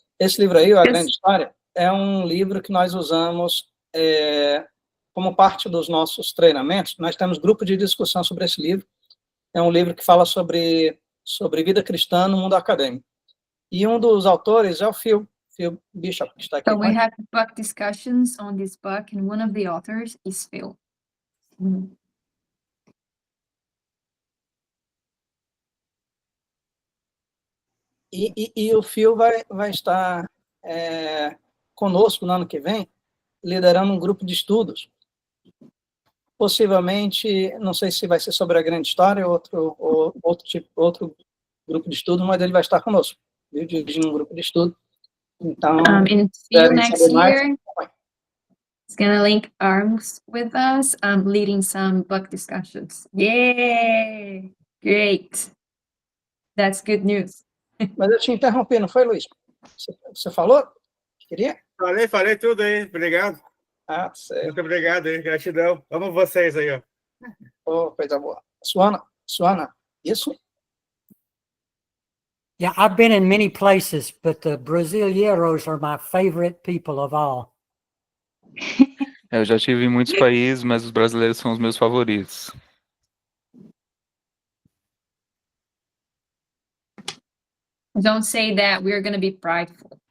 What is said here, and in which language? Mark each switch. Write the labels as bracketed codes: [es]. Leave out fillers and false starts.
[pt] Esse livro aí, A Grande História, é um livro que nós usamos como parte dos nossos treinamentos. Nós temos grupo de discussão sobre esse livro. É um livro que fala sobre vida cristã no mundo acadêmico. E um dos autores é o Phil Bishop, que está aqui. [en] So we have book discussions on this book, and one of the authors is Phil. [pt] E o Phil vai estar conosco no ano que vem, liderando um grupo de estudos. Possivelmente, não sei se vai ser sobre a grande história ou outro grupo de estudo, mas ele vai estar conosco, dirigindo um grupo de estudo. Então, [en] in Phil next year, he's gonna link arms with us, leading some book discussions. Yay! Great. That's good news. [pt] Mas eu te interrompi, não foi, Luiz? Você falou? Queria? Falei tudo aí, obrigado. Ah, certo. Muito obrigado aí, gratidão. Amo vocês aí, ó. Oh, coisa boa. Suana, isso? [en] Yeah, I've been in many places, but the Brasileiros are my favorite people of all. [pt] Eu já estive em muitos países, mas os brasileiros são os meus favoritos. [en] Don't say that, we're gonna be prideful.